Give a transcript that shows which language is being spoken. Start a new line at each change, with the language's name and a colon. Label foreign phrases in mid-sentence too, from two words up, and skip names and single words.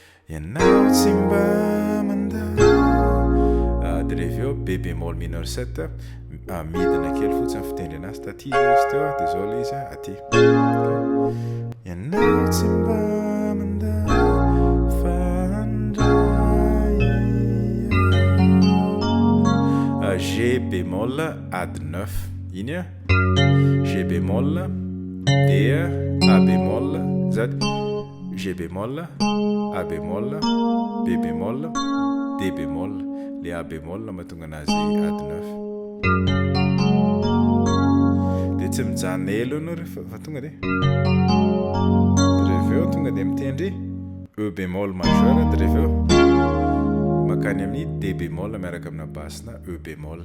Malagasy: Ianao tsy mba manda-, ah, dia rehefa eo
French: B bémol mineur sept,
Malagasy: ah, midina kely fotsiny fitendry anazy taty izy teo, dia zao le izy a, aty. Ianao tsy mba manda-, fa handray.
French: Ah, G bémol ady neuf.
Malagasy: Iny a?
French: G bémol, D, A bémol, Z. G bémol, A bémol, B bémol, D bémol.
Malagasy: Le
French: A bémol
Malagasy: mahatonga anazy ady neuf. Dia tsy mijanona elo ianao rehefa, fa tonga dia. Dia rehefa eo tonga dia mitendry
French: E bémol majeur,
Malagasy: dia rehefa eo makany amin'ny
French: D bémol
Malagasy: miaraka amina basse na
French: E bémol.